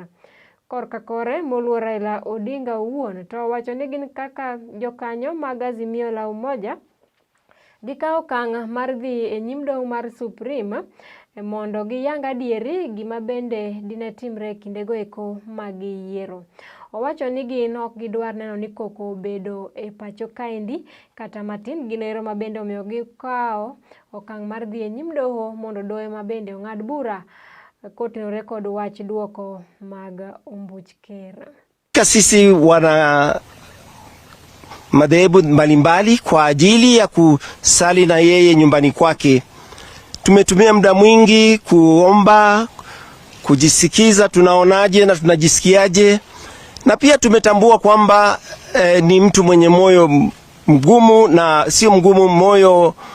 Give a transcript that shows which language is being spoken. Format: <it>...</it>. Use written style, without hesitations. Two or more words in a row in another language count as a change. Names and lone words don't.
<luo>Korka kore moluor Raila Odinga wuon to wacho ni gin kaka jokanyo mag Azimio la Umoja gikao kang' mar dhi e nyim doho mar Supreme mondo giyang adieri gima bende dine timre kinde go eko mag yiero. Owacho ni gin ok gidwar neno ni koko bedo e pacho kaendi kata matin ginero mabende omiyo gikao okang' mar dhi e nyim doho mondo doho mabende ong'ad bura kotenore kod wach duoko mag ombuch ker.</luo> <sw>Sisi wana madhehebu mbalimbali kwa ajili ya kusali na yeye nyumbani kwake. Tumetumia muda mwingi kuomba, kujisikiza tunaonaje na tunajisikiaje, na pia tumetambua kwamba ni mtu mwenye moyo mgumu na sio mgumu, moyo</sw>